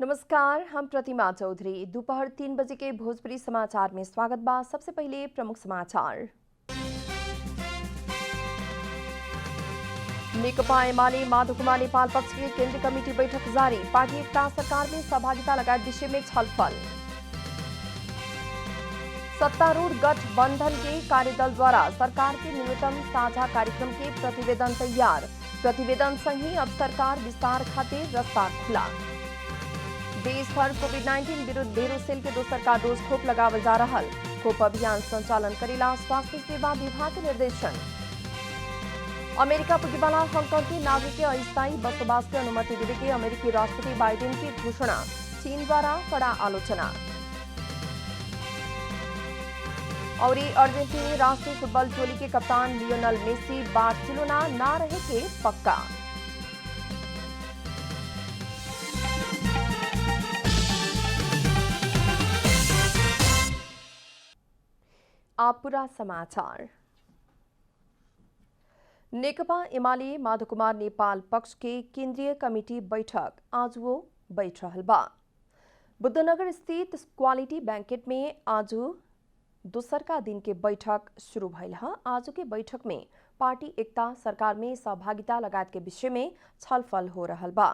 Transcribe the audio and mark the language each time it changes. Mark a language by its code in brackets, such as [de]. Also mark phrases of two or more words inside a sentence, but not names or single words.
[bho] नमस्कार, हम प्रतिमा चौधरी। दोपहर 3 बजे के भोजपुरी समाचार में स्वागत बा। सबसे पहले प्रमुख समाचार। नेकपा एमाले माधव कुमार नेपाल पक्ष की केंद्रीय कमेटी बैठक जारी। पार्टी एकता सरकार में सहभागिता लगायत विषय में छलफल। सत्तारूढ़ गठबंधन के कार्यदल द्वारा सरकार के न्यूनतम साझा कार्यक्रम के प्रतिवेदन तैयार। प्रतिवेदन संगी अब सरकार विस्तार खातिर रास्ता खुला। देश भर कोविड-19 विरुद्ध भेरोसेल के दोसर का डोज खोप लगावल जा रहा। खोप अभियान संचालन करेला स्वास्थ्य सेवा विभाग के निर्देशन। अमेरिका पुगेवाला हांगकांग के नागरिक के अस्थायी बसोबास की अनुमति देने के अमेरिकी राष्ट्रपति बाइडेन की घोषणा। चीन द्वारा कड़ा आलोचना। और अर्जेंटीनी राष्ट्रीय फुटबॉल टोली के कप्तान लियोनेल मेसी बार्सिलोना ना रहे के पक्का। आप पूरा समाचार। नेकपा एमाले माधव कुमार नेपाल पक्ष के केंद्रीय कमेटी बैठक आज वो बैठ रहल बा। बुद्धनगर स्थित क्वालिटी बैंकेट में आज दोसर का दिन के बैठक शुरू भइल है। आज के बैठक में पार्टी एकता सरकार में सहभागिता लगायत के विषय में छलफल हो रहल बा।